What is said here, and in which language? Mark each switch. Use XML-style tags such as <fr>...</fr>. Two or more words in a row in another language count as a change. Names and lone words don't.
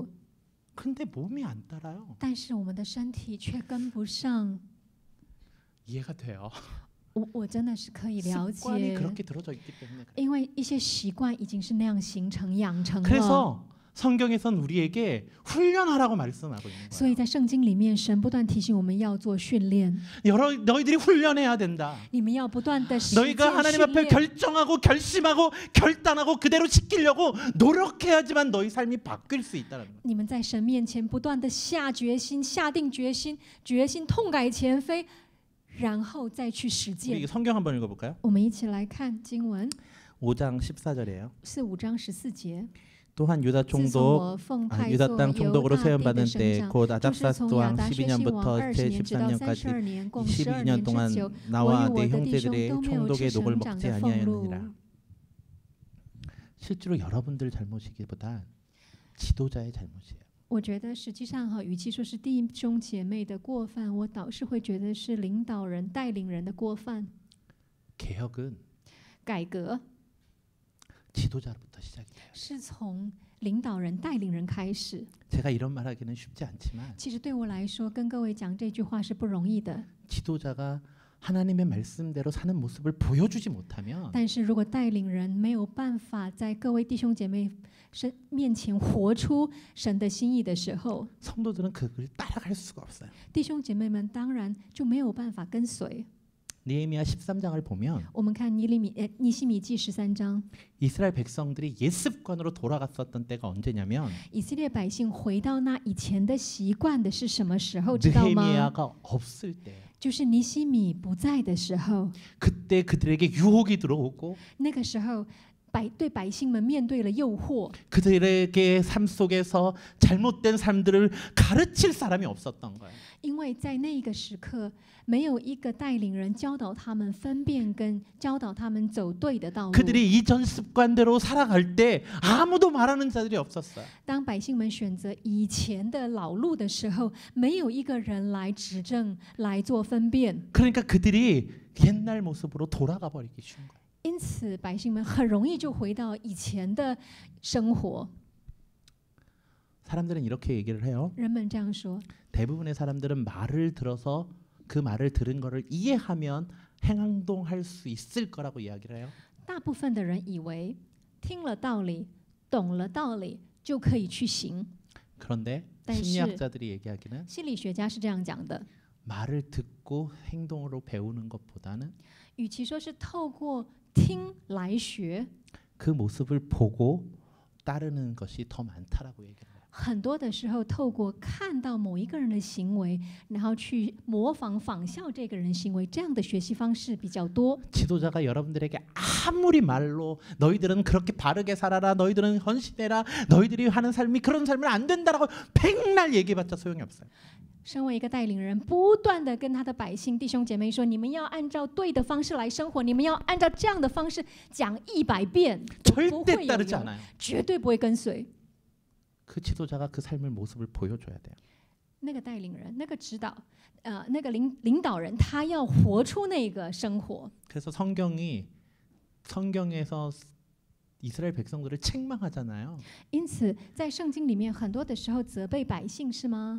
<ko>근데 몸이 안 따라요.</ko> <zh>但是我们的身体却跟不上。</zh> <ko>이해가 돼요.</ko> <zh>我真的是可以了</zh> <ko>습관이</ko> <zh>解，</zh> <ko>그렇게 들어져 있기 때문에 그래요.</ko> <zh>因为一些习惯已经是那样形成养成了。</zh> <ko>그래서 성경에선 우리에게 훈련하라고 말씀하고 있는</ko> <zh>所以</zh> <ko>거예요.</ko> <zh>在圣经里面，神不断提醒我们要做训练，</zh> <ko>너희들이 훈련해야 된다.</ko> <zh>你们要不断的实践</zh> <ko>너희가 하나님</ko> <zh>训</zh> <ko>앞에</ko> <zh>练。</zh> <ko>결정하고 결심하고 결단하고 그대로 지키려고 노력해야지만 너희 삶이 바뀔 수 있다는 거예요.</ko> <zh>你们在神面前不断的下决心、下定决心、痛改前非，然后再去实</zh> <ko>우리</ko> <zh>践。</zh> <ko>성경 한번 읽어볼까요?</ko> <zh>我们一起来看经文，</zh> <ko>5장 14절이에요.</ko> <zh>是5章14节。</zh> <ko>또한 유다</ko> <zh>自从</zh> <ko>총독</ko> <zh>我奉派</zh> <ko>유다</ko> <zh>做</zh> <ko>땅</ko> <zh>犹</zh> <ko>총독으로</ko> <zh>大地的</zh> <ko>세움받은</ko> <zh>省</zh> <ko>때</ko> <zh>长，</zh> <ko>곧</ko> <zh>就是从</zh> <ko>아닥사스</ko> <zh>亚</zh> <ko>왕</ko> <zh>达薛西王</zh> <ko>12년부터</ko> <zh>20年直到</zh> <ko>제13년까지</ko> <zh>32 年，共12</zh> <ko>22년</ko> <zh>年之</zh> <ko>동안</ko> <zh>久，我与</zh> <ko>나와</ko> <zh>我</zh> <ko>내</ko> <zh>的弟兄</zh> <ko>형제들의</ko> <zh>都没有</zh> <ko>총독의</ko> <zh>吃</zh> <ko>녹을</ko> <zh>省长</zh> <ko>먹지</ko> <zh>的俸禄。</zh> <ko>아니하였느니라. 실제로 여러분들 잘못이기보단 지도자의 잘못이에요.</ko> <zh>我觉得实际上哈，与其说是弟兄姐妹的过犯，我倒是会觉得是领导人、带领人的过犯。</zh> <ko>개혁은</ko> <zh>改革</zh> <ko>지도자로부터 시작이 돼요.</ko> <zh>是从领导人、带领人开始。</zh> <ko>제가 이런 말하기는 쉽지 않지만</ko> <zh>其实对我来说，跟各位讲这句话是不容易的。</zh> <ko>지도자가 하나님의 말씀대로 사는 모습을 보여주지 못하면</ko> <zh>但是如果带领人没有办法在各位弟兄姐妹面前活出神的心意的时候，</zh> <ko>성도들은 그걸 따라갈 수가 없어요.</ko> <zh>弟兄姐妹们当然就没有办法跟随。</zh> <ko>느헤미야 13장을 보면</ko> <zh>我们看尼希米记13章，</zh> <ko>이스라엘 백성들이 옛 습관으로 돌아갔었던 때가 언제냐면</ko> <zh>以色列百姓回到那以前的习惯的是什么时候？知道吗？</zh> <ko>느헤미야가 없을 때</ko> <zh>就是尼希米不在的时候，</zh> <ko>그때 그들에게 유혹이 들어오고</ko> <zh>那个时候对百姓们面对了诱惑，</zh> <ko>그들에게 삶 속에서 잘못된 삶들을 가르칠 사람이 없었던 거예요.</ko> <zh>因为在那个时刻，没有一个带领人教导他们分辨跟教导他们走对的道路。</zh> <ko>그들이 이전 습관대로 살아갈 때 아무도 말하는 자들이 없었어요.</ko> <zh>当百姓们选择以前的老路的时候，没有一个人来指正、来做分辨，</zh> <ko>그러니까 그들이 옛날 모습으로 돌아가 버리기 쉬운 거예요.</ko> <zh>因此百姓们很容易就回到以前的生活。</zh> <ko>사람들은 이렇게 얘기를 해요.</ko> <zh>人们这样说，</zh> <ko>대부분의 사람들은 말을 들어서 그 말을 들은 거를 이해하면 행동할 수 있을 거라고 이야기를 해요.</ko> <zh>大部分的人以为听了道理、懂了道理就可以去行。</zh> <ko>그런데</ko> <zh>但是</zh> <ko>심리학자들이 얘기하기는</ko> <zh>心理学家是这样讲的，</zh> <ko>말을 듣고 행동으로 배우는 것보다는</ko> <zh>与其说是透过听来学，</zh> <ko>그 모습을 보고 따르는 것이 더 많다라고 얘기를 해요.</ko> <zh>很多的时候透过看到某一个人的行为，然后去模仿仿效这个人行为，这样的学习方式比较多。</zh> <ko>지도자가 여러분들에게 아무리 말로 너희들은 그렇게 바르게 살아라, 너희들은 헌신해라, 너희들이 하는 삶이 그런 삶은 안 된다라고 백날 얘기해봤자 소용이 없어요.</ko> <zh>身为一个带领人，不断的跟他的百姓弟兄姐妹说：“你们要按照对的方式来生活，你们要按照这样的方式讲100遍，都不</zh> <ko>절대</ko> <zh>会有</zh> <ko>따르지</ko> <zh>用，</zh> <ko>않아요.</ko> <zh>绝对不会跟随。</zh> <ko>그 지도자가 그 삶을 모습을 보여줘야 돼요.</ko> <zh>那个带领人，那个指导，那个领导人，他要活出那个生活。</zh> <ko>그래서 성경에서 이스라엘 백성들을 책망하잖아요.</ko> <zh>因此，在圣经里面，很多的时候责备百姓，是吗？</zh>